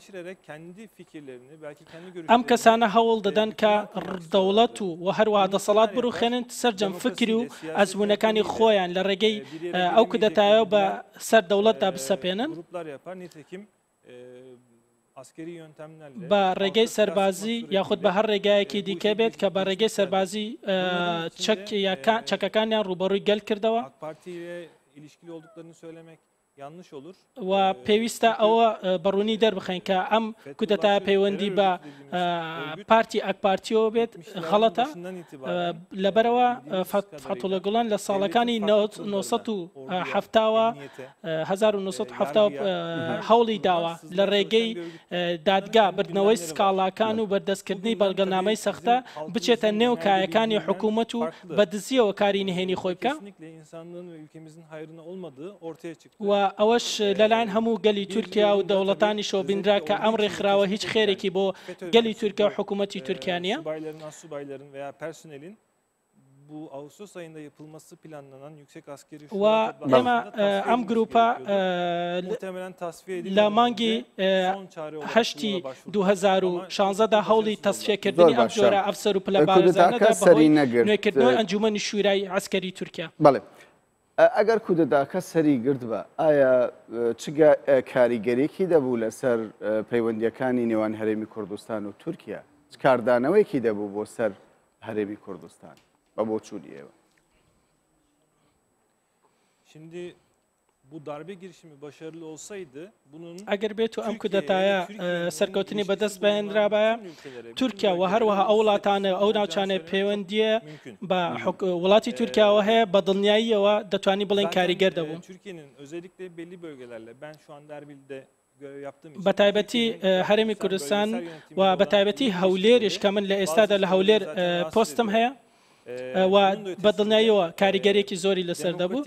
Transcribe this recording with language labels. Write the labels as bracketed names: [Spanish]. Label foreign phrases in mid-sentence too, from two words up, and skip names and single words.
[Central Kurdish] ئەم کەسانە هەوڵ دەدەن کە دەوڵەت و هەروەها دەسەڵات بڕوخێنن سەرجەم فکری و ئەزمونونەکانی خۆیان لە ڕێگەی ئەو کودەتایە بە سەر دەوڵەتدا بسەپێنن بە ڕێگەی سەربازی یاخود بە هەر ڕێگایەکی دیکە بێت کە بە ڕێگەی سەربازی چەکەکانیان ڕوبەڕووی گەل کردەوە. [Turkish] yanlış olur. [Central Kurdish] و پێویستە ئەوە بەڕوونی دەربخەین کە ئەم کودەتا پەیوەندی بە پارتی ئەکپارتیۆ بێت غەڵەتە لەبەرەوە فەتوڵە گوڵان لە ساڵەکانی 1970 هەوڵی داوە لە ڕێگەی دادگا بردنەوەی سکاڵاکان و بەردەستکردنی بەڵگەنامەی سەختە بچێتە نێو کایەکانی حکوومەت و بەدزیەوە کاری نهێنی خۆی بکە و ئەوەش لەلایەن هەموو گەلی تورکیا و دەوڵەتانی شۆبیندرا کە ئەم ڕێکخراوە هیچ خێرێکی بۆ گەلی تورکیا و حکوومەتی تورکیا نیە. [Turkish] Bu Ağustos ayında yapılması planlanan yüksek askeri [Central Kurdish] و ئێمە ئەم گروپە لە مانگی هەشتی 2016دا هەوڵی تەسفیەکردنی ئەم جۆرە ئەفسەر و پلە بارزانەدا بەهۆی نوێکردنەوەی ئەنجومەنی شوورای عەسکەری تورکیا. بەڵێ ئەگەر کودەتاکە سەری گرت بە ئایا چ کاریگەریەکی دەبوو لەسەر پەیوەندیەکانی نێوان هەرێمی کوردستان و تورکیا چ کاردانەوەیەکی دەبوو بۆ سەر هەرێمی کوردستان بە بۆ چوونی ئێوە؟ [Turkish] Şimdi bu darbe girişimi başarılı olsaydı bunun [Central Kurdish] ئەگەر بێت و ئەم کودەتایە سەرکەوتنی بەدەست بەهێنرابایە تورکیا و هەروەها ئەو وڵاتانە ئەو ناوچانە پەیوەندیە بە وڵاتی تورکیاوە هەیە بە دڵنیاییەوە دەتوانی بڵێن کاریگەر دەبوون. بە تایبەتی هەرێمی کوردستان و بە تایبەتی هەولێریش کە من لە ئێستادا لە هەولێر پۆستم هەیە و بە دڵنیاییەوە کاریگەرێکی زۆری لەسەر دەبوو.